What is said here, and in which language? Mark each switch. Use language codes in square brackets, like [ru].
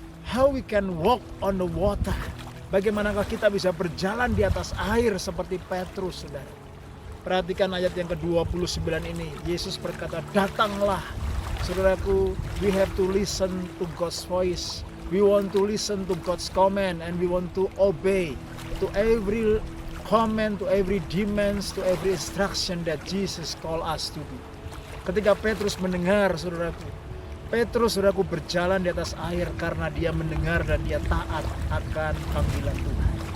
[en] How we can walk on the water? [id] Bagaimanakah kita bisa berjalan di atas air seperti Petrus, saudara? Perhatikan ayat yang ke-29 ini. Yesus berkata, "Datanglah." [en] Saudaraku, we have to listen to God's voice. We want to listen to God's command and we want to obey to every command, to every demands, to every instruction that Jesus call us to do. [id] Ketika Petrus mendengar, saudaraku berjalan di atas air karena dia mendengar dan dia taat akan panggilan Tuhan.